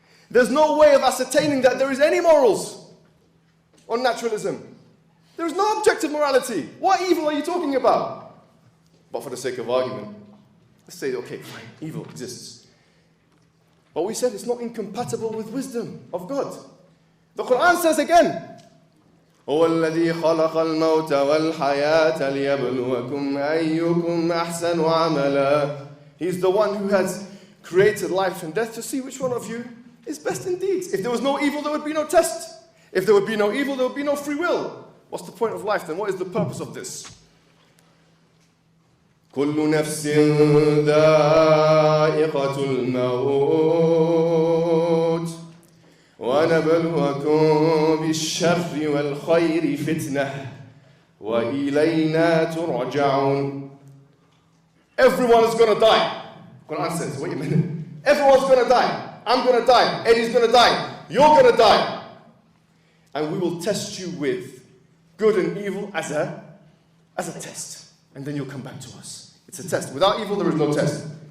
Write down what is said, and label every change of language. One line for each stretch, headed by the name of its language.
English: There's no way of ascertaining that there is any morals on naturalism. There is no objective morality. What evil are you talking about? But for the sake of argument, let's say, okay, fine, evil exists. But we said it's not incompatible with wisdom of God. The Quran says again,
Arabic: هو الذي خلق الموت والحياة ليبلوكم أيكم أحسن عملا.
English: He's the one who has created life and death to see which one of you is best in deeds. If there was no evil, there would be no test. If there would be no evil, there would be no free will. What's the point of life then? What is the purpose of this?
Arabic: كل نفس ذائقة الموت ونبلوكم بالشر والخير فتنة وإلينا ترجعون.
English: Everyone is going to die. Quran says, wait a minute. Everyone's going to die. I'm going to die. Eddie's going to die. You're going to die. And we will test you with good and evil as a test. And then you'll come back to us. It's a test. Without evil, there is no test.